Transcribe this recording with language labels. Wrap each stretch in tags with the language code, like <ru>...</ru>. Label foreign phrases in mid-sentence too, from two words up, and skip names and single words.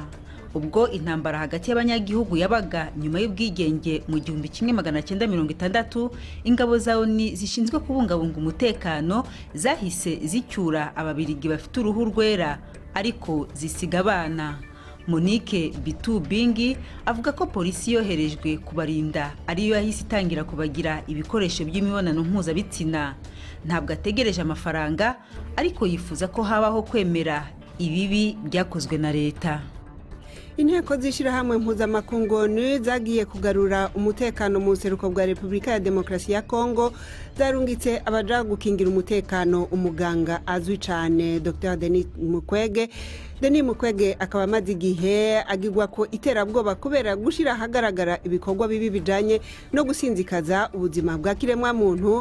<rw>Ubwo intambara hagati y'abanyagihugu yabaga nyuma y'ubwigenge mu 1960, ingabo za ONU zishinzwe kubungabunga umutekano zahise zicyura ababirigi bafite uruhu rwera ariko zisiga abana. Monique Bitu Bingi avuga ko polisi yoherejwe kubarinda ariyo yahise itangira kubagira ibikoresho by'imibonano mpuzabitsina. Ntabwo ategereje amafaranga ariko yifuza ko habaho kwemera ibibi byakozwe na leta.</rw> <rn>Inteko z'ishirahamwe mpuzamakungu ONU zagiye kugarura umutekano mu buseruko bwa Repubulika ya Demokarasi ya Kongo, zarungitse abaja gukingira umutekano umuganga azwi cyane Dr Denis Mukwege. Denis Mukwege akaba amaze igihe agirwa ko iterabwoba kubera gushira ahagaragara ibikorwa bibi bijanye no gusinzikaza ubuzima bwa kiremwa muntu.</rn>